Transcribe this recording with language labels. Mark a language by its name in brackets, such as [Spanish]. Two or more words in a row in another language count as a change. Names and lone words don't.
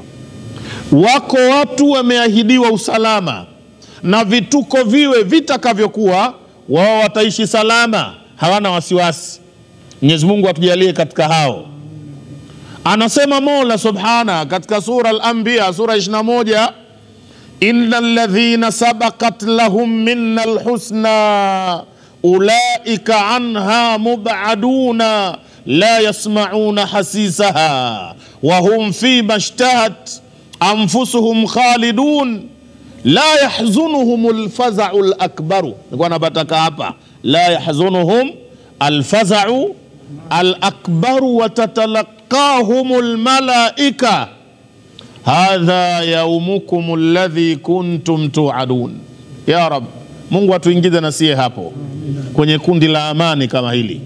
[Swahili] Wako watu wameahidiwa usalama na vituko viwe vitakavyokuwa, wao wataishi salama, hawana wasiwasi. Mwenyezi Mungu atujalie katika hao. Anasema Mola Subhana katika sura Al-Anbiya sura 21, [Arabic] إن الذين سبقت لهم منا الحسنى أولئك عنها مبعدون لا يسمعون حسيسها وهم فيما اشتهت أنفسهم خالدون لا يحزنهم الفزع الأكبر. [Swahili] Nilikuwa napataka hapa, [Arabic] لا يحزنهم الفزع الأكبر وتتلقاهم الملائكة هذا يومكم الذي كنتم توعدون. يا رب, [Swahili] Mungu atuingize na sie hapo kwenye kundi la amani kama hili.